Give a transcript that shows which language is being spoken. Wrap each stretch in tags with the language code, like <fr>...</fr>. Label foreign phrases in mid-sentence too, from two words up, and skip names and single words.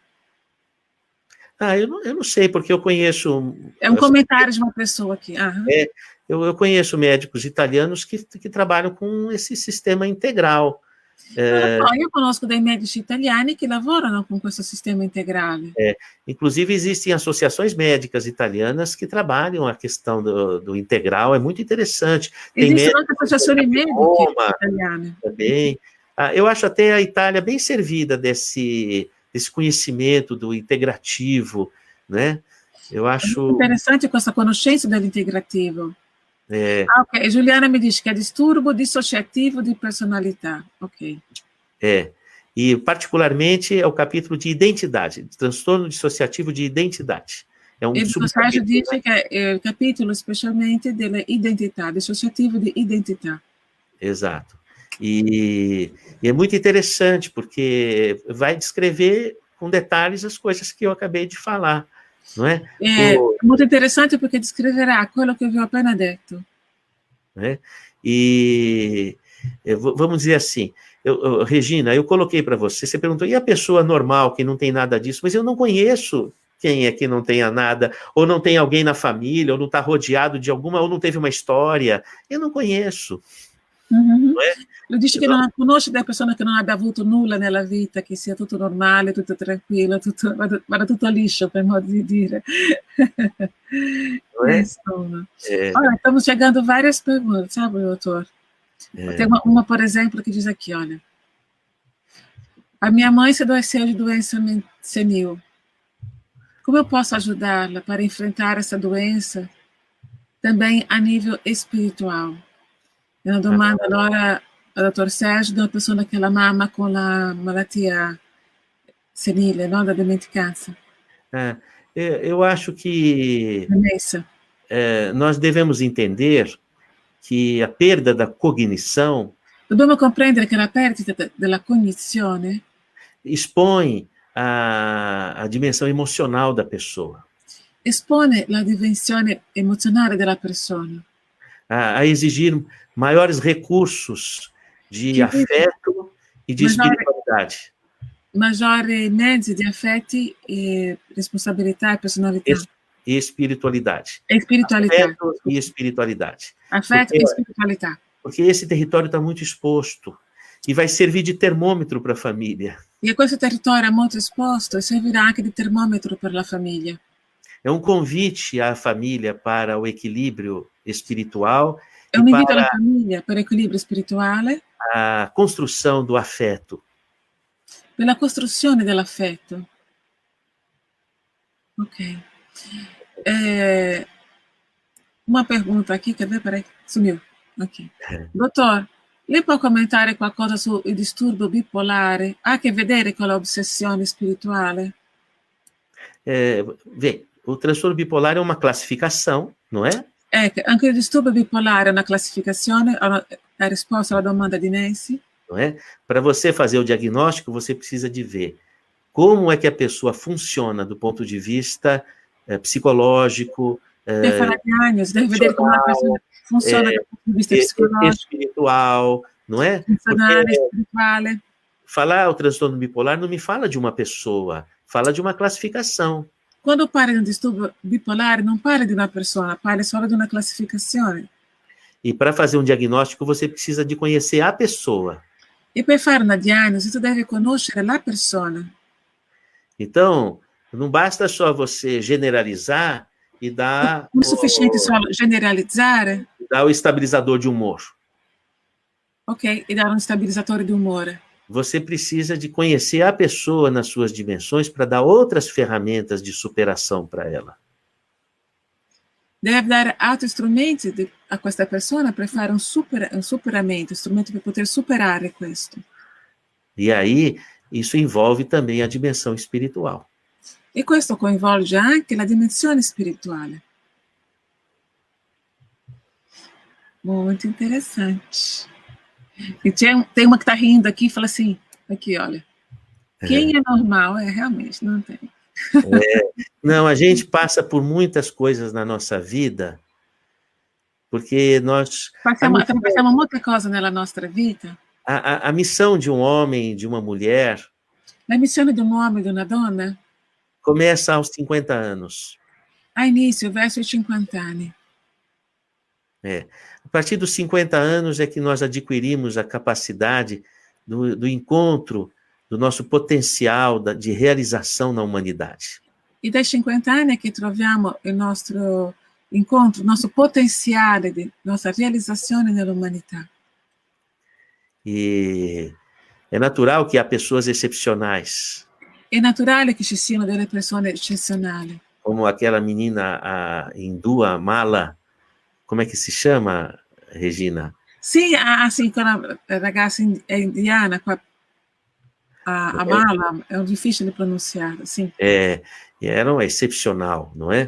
<pt>Eu não sei, porque eu conheço... É um comentário de uma pessoa aqui. Eu conheço médicos italianos que trabalham com esse sistema integral. Eu conosco</pt> <it>dei medici italiani che lavorano con questo sistema integrale.</it> <pt>Inclusive, existem associações médicas italianas que trabalham a questão do integral, é muito interessante. Existem outras associações médicas italiane. Também. Eu acho até a Itália bem servida desse conhecimento do integrativo, né? Eu acho... É interessante</pt> <it>questa conoscenza dell'integrativo.</it> <pt>Ok, Juliana me diz que é distúrbio dissociativo de personalidade. Ok. E particularmente é o capítulo de identidade, de transtorno dissociativo de identidade. É um subcapítulo, diz que é o capítulo especialmente</pt> <it>della identità,</it> <pt>dissociativo de identità. Exato. E é muito interessante, porque vai descrever com detalhes as coisas que eu acabei de falar, não é? É muito interessante porque descreverá aquilo que eu vi</pt> <it>appena detto.</it> <pt>Né? E vamos dizer assim, Regina, eu coloquei para você perguntou, e a pessoa normal que não tem nada disso? Mas eu não conheço quem é que não tenha nada, ou não tem alguém na família, ou não está rodeado de alguma, ou não teve uma história. Eu não conheço. Não é?</pt> <it>Lui dice che non conosce delle persone che non abbia avuto nulla nella vita, che sia tutto normale, tutto tranquillo, tutto, vada tutto liscio, per modo di dire. Insomma.</it> <pt>Olha, estamos chegando várias perguntas, sabe, doutor? Tem uma, por exemplo, que diz aqui, olha. A minha mãe se adoeceu de doença senil. Como eu posso ajudá-la para enfrentar essa doença também a nível espiritual?</pt> <it>Una domanda allora al dottor Sergio, di una persona che la mamma con la malattia senile, no? Da dimenticanza.</it> <pt>Eu acho que nós devemos entender que a perda da cognição...</pt> <it>Dobbiamo comprendere che la perdita della cognizione</it> <pt>expõe a dimensão emocional da pessoa.</pt> <it>Espone la dimensione emozionale della persona.</it> <pt>A exigir maiores recursos de afeto e de espiritualidade.</pt> <it>Maggiori mezzi di affetti e responsabilità e personalità.</it> <pt>E espiritualidade. E espiritualidade. Afeto e espiritualidade. Afeto e espiritualidade. Porque esse território está muito exposto e vai servir de termômetro para a família.</pt> <it>E questo territorio è molto esposto e servirà anche di termometro per la famiglia.</it> <pt>É um convite à família para o equilíbrio espiritual. É um</pt> <it>invito alla famiglia per equilibrio spirituale.</it> <pt>A construção do afeto.</pt> <it>Per la costruzione dell'affetto.</it> <pt>Ok. Uma pergunta aqui, quer ver? Peraí, sumiu. Aqui. Doutor,</pt> <it>lei può commentare qualcosa sul disturbo bipolare? Ha a che vedere con l'ossessione spirituale?</it> <pt>Vê, o transtorno bipolar é uma classificação, não é?</pt> <it>Anche il disturbo bipolare è una classificazione, a risposta alla domanda di Nancy?</it> <pt>Não é? Para você fazer o diagnóstico, você precisa de ver como é que a pessoa funciona do ponto de vista psicológico,</pt> <it>Per fare la diagnosi, deve vedere come una persona funziona dal punto di vista psicologico,</it> <pt>espiritual, não é?</pt> <it>funzionale, spirituale.</it> <pt>Falar o transtorno bipolar não me fala de uma pessoa, fala de uma classificação.</pt> <it>Quando parla di un disturbo bipolare non parla di una persona, parla solo di una classificazione.</it> <pt>E para fazer um diagnóstico, você precisa de conhecer a pessoa.</pt> <it>E per fare una diagnosi, tu devi conoscere la persona.</it> <pt>Então, não basta só você generalizar e dar</pt> <it>Non è sufficiente solo generalizzare.</it> <pt>Dar o estabilizador de humor.</pt> <it>Ok, e dare um stabilizzatore di umore.</it> <pt>Você precisa de conhecer a pessoa nas suas dimensões para dar outras ferramentas de superação para ela.</pt> <it>Deve dare altri strumenti a questa persona per fare un superamento, strumenti per poter superare questo.</it> <pt>E aí, isso envolve também a dimensão espiritual.</pt> <it>E questo coinvolge anche la dimensione spirituale.</it> <pt>Muito interessante. E tem uma que está rindo aqui e fala assim, aqui, olha, quem é normal? Realmente, não tem. Não, a gente passa por muitas coisas na nossa vida, porque nós...</pt> <it>Passiamo molte cose nella nostra vita.</it> <pt>A missão de um homem, de uma mulher...</pt> <it>La missione di un uomo e di una donna...</it> <pt>começa aos 50 anos. A início,</pt> <it>verso os 50 anni.</it> <pt>A partir dos 50 anos é que nós adquirimos a capacidade do encontro do nosso potencial de realização na humanidade.</pt> <it>E dai 50 anni è che troviamo il nostro incontro, il nostro potenziale di nostra realizzazione nell'umanità.</it> <pt>E é natural que há pessoas excepcionais.</pt> <it>È naturale che ci siano delle persone eccezionali.</it> <pt>Como aquela menina hindu, a Mala. Como é que se chama, Regina?</pt> <it>Sì, sì, quella ragazza indiana, a Mala, è difficile pronunciare, sì.</it> <pt>Era uma excepcional, não é?</pt>